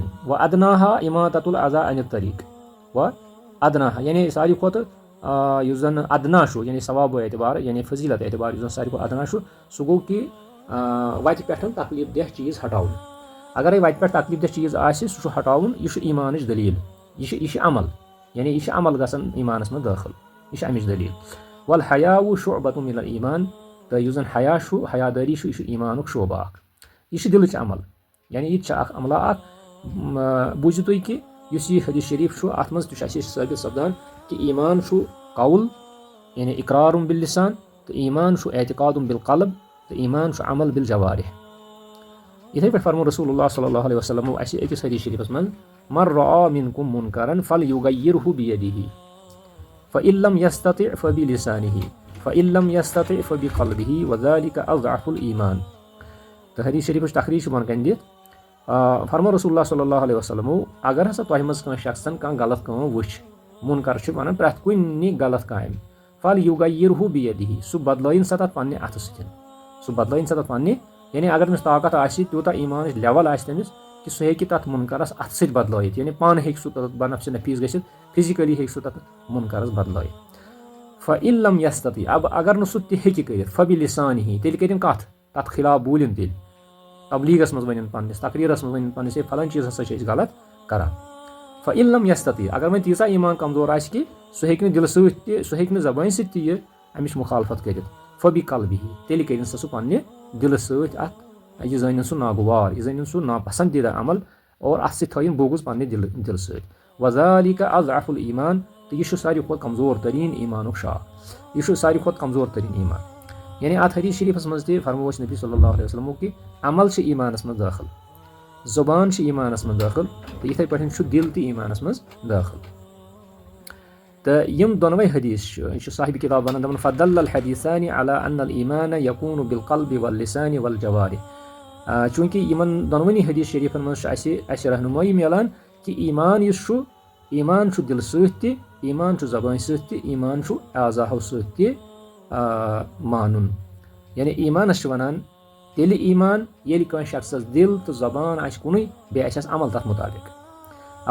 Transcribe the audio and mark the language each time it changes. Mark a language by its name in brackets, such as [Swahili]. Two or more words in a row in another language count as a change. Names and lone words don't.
[Arabic] و ادناہا اماطة الاذى عن الطریٖق, [Kashmiri] و ادناہا یعنی ساروی کھۄتہٕ یُس زن ادنا چھُ یعنی ثوابو اعتبار یعنی فضیٖلت اعتبار یُس زن ساروی کھۄتہٕ ادنا چھُ سُہ گوٚو کہِ وتہِ پٮ۪ٹھ تکلیٖف دہ چیٖز ہٹاوُن. اگرے وتہِ پٮ۪ٹھ تکلیٖف دہ چیٖز آسہِ سُہ چھُ ہٹاوُن, یہِ چھُ ایٖمانٕچ دٔلیٖل, یہِ چھِ عمل, یعنی یہِ چھِ عمل گژھان ایٖمانس منٛز دٲخل, یہِ چھِ اَمِچ دٔلیٖل. [Arabic] والحیاء شعبة من الایٖمان, [Kashmiri] تہٕ یُس زن حیا چھُ حیادٲری چھُ یہِ چھُ ایٖمانُک شعبہٕ اکھ, یہِ چھِ دِلٕچ عمل, یعنی یہِ تہِ چھِ اکھ عملہ اکھ. بوٗزِو تُہۍ کہِ یُس یہِ حدیٖث شریٖف چھُ اَتھ منٛز تہِ چھُ اَسہِ ثٲبت سپدان کہِ ایٖمان چھُ قول یعنی اقرارُن باللسان, تہٕ ایٖمان چھُ اعتقادُن بالقلب, تہٕ ایٖمان چھُ عمل بالجوارح. یِتھٕے پٲٹھۍ فرموو رسول اللہ [Arabic] صلی اللہ علیہ وسلمو [Kashmiri] اَسہِ أکِس حدیٖث شریٖفس منٛز [Arabic] من رأى منكم منكرا فليغيره بيده فإن لم يستطع فبلسانه فإن لم يستطع فبقلبه وذلك أضعف الإيمان. [Kashmiri] تہٕ حدیٖث شریٖفٕچ تخریٖج چھِ بۄن کَنہِ دِتھ فرموو رسول اللہ [Arabic] صلی اللہ علیہ وسلمو [Kashmiri] اگر ہسا تۄہہِ منٛز کٲنٛسہِ شخصن کانٛہہ غلط کٲم وٕچھ, مُنکر چھِ وَنان پرٛٮ۪تھ کُنہِ غلط کامہِ, [Arabic] فليغيره بيده [Kashmiri] سُہ بدلٲیِن سا تتھ پننہِ اَتھٕ سۭتۍ, سُہ بدلٲیِن سا تتھ پننہِ, یعنی اگر تٔمِس طاقت آسہِ تیوٗتاہ ایٖمانٕچ لیول آسہِ تٔمِس کہِ سُہ ہیٚکہِ تتھ مُنکرس اَتھٕ سۭتۍ بدلٲیِتھ, یعنی پانہٕ ہیٚکہِ سُہ تتھ بنفسِ نفیٖس گٔژھِتھ, فِزِکٔلی ہیٚکہِ سُہ تتھ مُنکرس بدلٲیِتھ. [Arabic] فإن لم يستطع [Kashmiri] اگر نہٕ سُہ تہِ ہیٚکہِ کٔرِتھ فبلسانه تیٚلہِ کٔرِنۍ کتھ تتھ خلاف بوٗلِنۍ, تیٚلہِ تبلیٖغس منٛز ؤنِنۍ پننِس, تقریٖرس منٛز ؤنِنۍ پننِس, ہے پھلٲنۍ چیٖز ہسا چھِ أسۍ غلط کران. [Arabic] فإن لم يستطع [Kashmiri] اگر وۄنۍ تیٖژاہ ایٖمان کمزور آسہِ کہِ سُہ ہیٚکہِ نہٕ دِلہٕ سۭتۍ تہِ سُہ ہیٚکہِ نہٕ زبٲنۍ سۭتۍ تہِ یہِ اَمِچ مُخالفت کٔرِتھ, فبقلبه تیٚلہِ کٔرِنۍ سا سُہ پننہِ دِلہٕ سۭتۍ اَتھ, یہِ زٲنِن سُہ ناگوار, یہِ زٲنِن سُہ ناپسنٛدیٖدہ عمل اور اَتھ سۭتۍ تھٲیِن بوگُز پننہِ دِلہٕ سۭتۍ. [Arabic] وذلك أضعف الإيمان, [Kashmiri] تہٕ یہِ چھُ ساروی کھۄتہٕ کمزور تریٖن ایٖمانُک شاخ, یہِ چھُ ساروی کھۄتہٕ کمزور تریٖن ایٖمان. یعنی اَتھ حدیٖث شریٖفس منٛز تہِ فرموو اَسہِ نبی [Arabic] صلی اللہ علیہ وسلمو [Kashmiri] کہِ عمل چھِ ایٖمانس منٛز دٲخل, زُبان چھِ ایٖمانس منٛز دٲخل, تہٕ یِتھٕے پٲٹھۍ چھُ دِل تہِ ایٖمانس منٛز دٲخل. تہٕ یِم دۄنوَے حدیٖث چھِ, یہِ چھُ صاحبِ کِتاب وَنان دَپان [Arabic] فدل الحدیثان على ان الإيمان يكون بالقلب واللسان والجوارح. [Kashmiri] چوٗنٛکہِ یِمن دۄنوٕنی حدیٖث شریٖفن منٛز چھُ اَسہِ رہنُمٲیی میلان کہِ ایٖمان یُس چھُ, ایٖمان چھُ دِلہٕ سۭتۍ تہِ, ایٖمان چھُ زبٲنۍ سۭتۍ تہِ, ایٖمان چھُ اعضاہو سۭتۍ تہِ مانُن. یعنی ایٖمانس چھِ وَنان تیٚلہِ ایٖمان ییٚلہِ کٲنٛسہِ شخصس دِل تہٕ زبان آسہِ کُنُے, بیٚیہِ آسٮ۪س عمل تتھ مُطابق.